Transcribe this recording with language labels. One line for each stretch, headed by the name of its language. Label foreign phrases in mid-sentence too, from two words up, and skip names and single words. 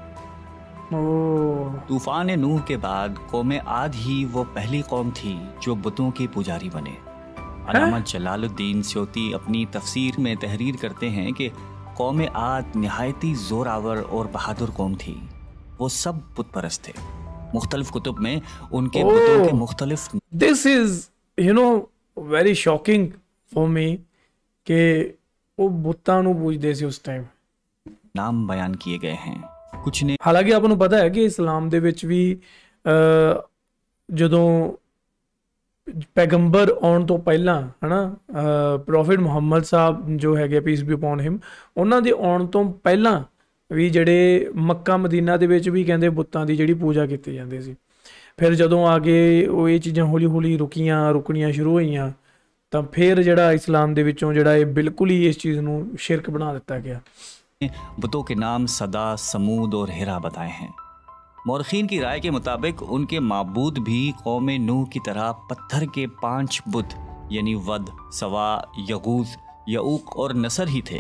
Urdu: طوفان نوح کے بعد قوم عاد ہی وہ پہلی قوم تھی جو بتوں کے پجاری بنے۔ علامہ جلال الدین سیوطی اپنی تفسیر میں تحریر کرتے ہیں کہ قوم عاد نہایتی زور آور اور بہادر قوم تھی۔ وہ سب بت پرست تھے۔ مختلف کتب میں ان کے بتوں کے مختلف
English: This is, very shocking for me
Punjabi: کہ وہ بتاں نوں پوجدے سی اس ٹائم
Urdu: نام بیان کیے گئے ہیں۔ کچھ نے
Punjabi: حالانکہ آپ کو پتا ہے کہ اسلام دے وچ بھی جدوں پیغمبر آن تو پہلا ہے نا پروفٹ محمد صاحب جو ہے
English: peace be upon him
Punjabi: انہاں دے آن تو پہلا بھی جڑے مکہ مدینہ دے وچ بھی کہندے بتاں دی جڑی پوجا کیتی جاندی سی۔ پھر جدوں آگے وہ یہ چیزاں ہولی ہولی رکنیاں شروع ہوئیاں تو پھر جڑا اسلام دے وچوں جڑا یہ بالکل ہی اس چیز نوں شرک بنا دیتا گیا۔
Urdu: بتوں کے نام صدا، سمود اور ہرا بتائے ہیں۔ مورخین کی رائے کے مطابق ان کے معبود بھی قوم نوح کی طرح پتھر کے 5 بت یعنی ود، سوا، یغوث، یعوق اور نصر ہی تھے۔